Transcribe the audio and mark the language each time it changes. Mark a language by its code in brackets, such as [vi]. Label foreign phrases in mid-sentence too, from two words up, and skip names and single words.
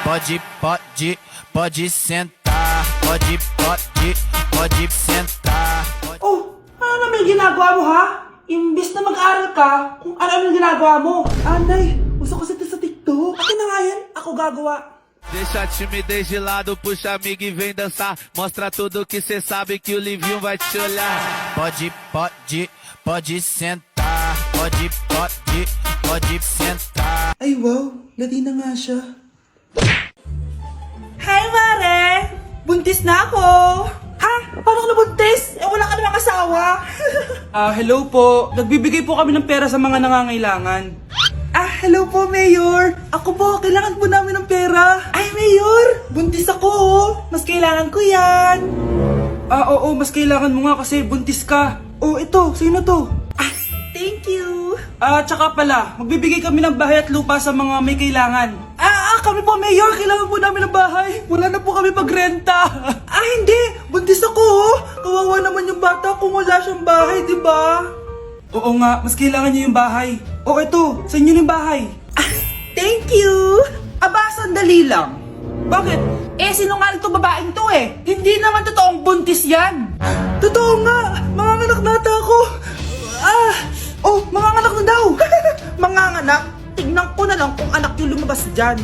[pt] Pode sentar. Pode sentar. [tl] Ano naman yung ginagawa mo, ha? Imbis na mag-aral ka, kung ano yung ginagawa mo. Nay, uso kasi ito sa TikTok. Akin na nga yan, ako gagawa. [pt] Deixa a timidez de lado, puxa amigo e vem dançar. Mostra tudo que cê sabe que o Livinho vai te olhar. Pode sentar. Pode sentar. [tl] Ay wow, Latina nga siya. Hi, Mare! Buntis na ako! Ha? Paano ka nabuntis? Wala ka namang asawa. Hello po. Nagbibigay po kami ng pera sa mga nangangailangan. Hello po, Mayor! Ako po, kailangan po namin ng pera. Ay, Mayor! Buntis ako, Mas kailangan ko yan. Oo, mas kailangan mo nga kasi buntis ka. Ito, sino to? [en] Thank you! [tl] Tsaka pala, magbibigay kami ng bahay at lupa sa mga may kailangan. Kami po, Mayor! Kailangan po namin ng bahay! Wala na po kami pagrenta. Hindi! Buntis ako, Kawawa naman yung bata kung wala siyang bahay, di ba? Oo nga, mas kailangan niyo yung bahay. Ito, sa inyo yung bahay. [en] Thank you! [tl] Sandali lang. Bakit? Sinungaling to babaeng to Hindi naman totoong buntis yan. Totoo nga! Manganganak na ata ako! Ah! Oh, manganganak na daw! Manganganak? Tignan ko na lang kung anak yung lumabas dyan.